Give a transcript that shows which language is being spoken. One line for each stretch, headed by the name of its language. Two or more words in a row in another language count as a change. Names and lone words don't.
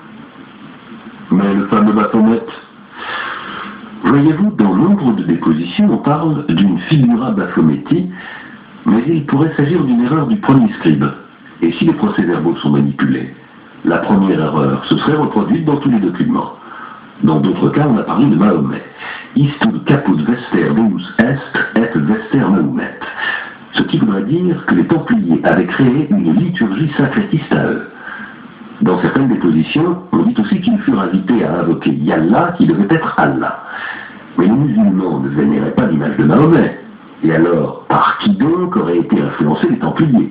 French: Mais le fameux Baphomet, voyez-vous, dans nombre de dépositions, on parle d'une
Latin: figura Baphométie,
French: mais il pourrait s'agir d'une erreur du premier scribe. Et si les procès-verbaux sont manipulés, la première erreur se serait reproduite dans tous les documents. Dans d'autres cas, on a parlé de Mahomet.
Latin: Istud caput vester deus est et vester Mahomet.
French: Ce qui voudrait dire que les Templiers avaient créé une liturgie sacrétiste à eux. Dans certaines dépositions, on dit aussi qu'ils furent invités à invoquer Yallah qui devait être Allah. Mais les musulmans ne vénéraient pas l'image de Mahomet. Et alors, par qui donc auraient été influencés les Templiers?